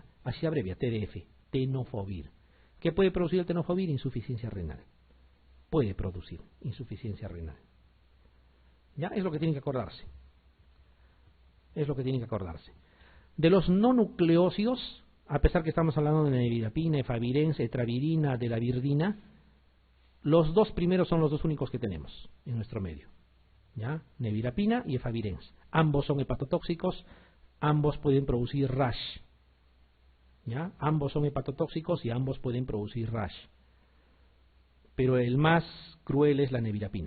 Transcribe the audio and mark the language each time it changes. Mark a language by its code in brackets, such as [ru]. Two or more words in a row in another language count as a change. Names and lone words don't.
[es] Así se abrevia, TDF, tenofovir. ¿Qué puede producir el tenofovir? Insuficiencia renal. Puede producir insuficiencia renal. ¿Ya? Es lo que tienen que acordarse. Es lo que tienen que acordarse. De los no nucleósidos, a pesar que estamos hablando de nevirapina, efavirenz, etravirina, de la virdina, los dos primeros son los dos únicos que tenemos en nuestro medio. ¿Ya? Nevirapina y efavirenz. Ambos son hepatotóxicos, ambos pueden producir rash. ¿Ya? Ambos son hepatotóxicos y ambos pueden producir rash. Pero el más cruel es la nevirapina.